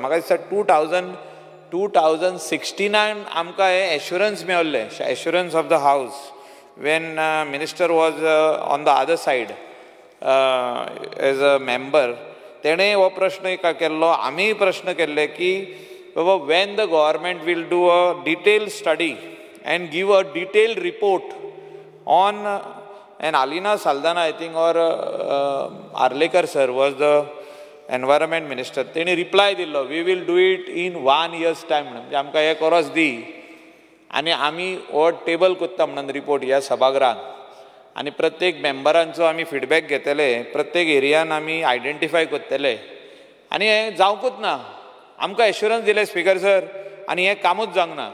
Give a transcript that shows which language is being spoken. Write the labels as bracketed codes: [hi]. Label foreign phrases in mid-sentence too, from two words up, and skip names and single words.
[kok] म्हाका दिसता 2016 आमकां हे एश्युरन्स मेळ्ळें, [en] assurance of the house, when minister was on the other side as a member. [kok] तेणें हो प्रश्न केल्लो, आमीय प्रश्न केल्ले की बाबा [en] when the government will do a detail study and give a detail report on, and Alina Saldana I think or Arlekar sir was the environment minister. [kok] तेणी रिप्लाय दिल्लो, [en] we will do it in 1 year's time म्हणून. [kok] म्हणजे आमकां हे करोस दी आनी आमी हो टेबल कोत्ता म्हणून रिपोर्ट ह्या सभागृहान, आनी प्रत्येक मेंबरांचो आमी फिडबॅक घेतले, प्रत्येक एरियान आमी आयडेंटिफाय करतले आनी हें जावंकूच ना. आमकां एश्युरन्स दिले [en] Speaker sir [kok] आनी हें कामूच जावंक ना.